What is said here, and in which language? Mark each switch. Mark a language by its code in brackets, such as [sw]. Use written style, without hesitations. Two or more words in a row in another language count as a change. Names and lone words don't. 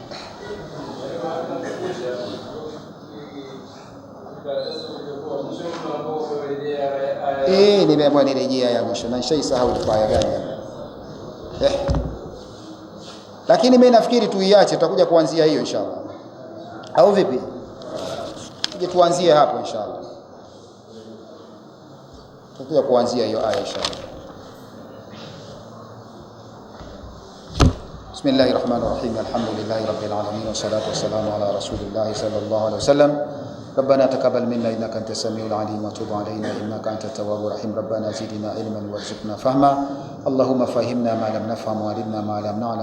[sw] Nimeamua nirejea ya mwisho na nishaisahau aya gani. Lakini mimi nafikiri tuiache, tutakuja kuanzia hiyo inshallah. Au vipi? Tuje tuanzie hapo inshallah. Tutakuja kuanzia hiyo aya inshallah. [ar] بسم الله الرحمن الرحيم. الحمد لله رب العالمين والصلاة والسلام على رسول الله صلى الله عليه وسلم. ربنا تقبل منا انك انت السميع العليم وتب علينا انك انت التواب الرحيم. ربنا زدنا علما وارزقنا فهما. اللهم فهمنا ما لم نفهم وعلمنا ما لم نعلم.